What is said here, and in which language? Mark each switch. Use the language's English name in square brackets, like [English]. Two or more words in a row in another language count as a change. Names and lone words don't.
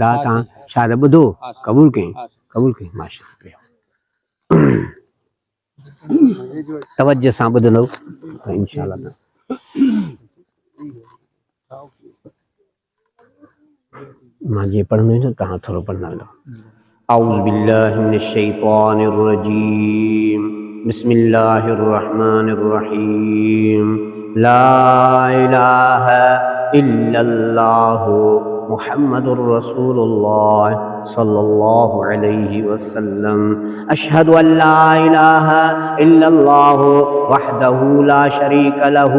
[Sindhi] अदा तव्हां शायदि ॿुधो क़बूल कई माशाअल्लाह। तवज्जो सां ॿुधंदव त इंशाअल्लाह। मां जीअं पढ़ंदो वेंदुमि तव्हां थोरो पढ़ंदा वेंदव। [Arabic] أعوذ بالله من الشيطان الرجيم بسم الله الرحمن الرحيم لا إله إلا الله محمد رسول الله صلى الله عليه وسلم أشهد أن لا إله إلا الله وحده لا شريك له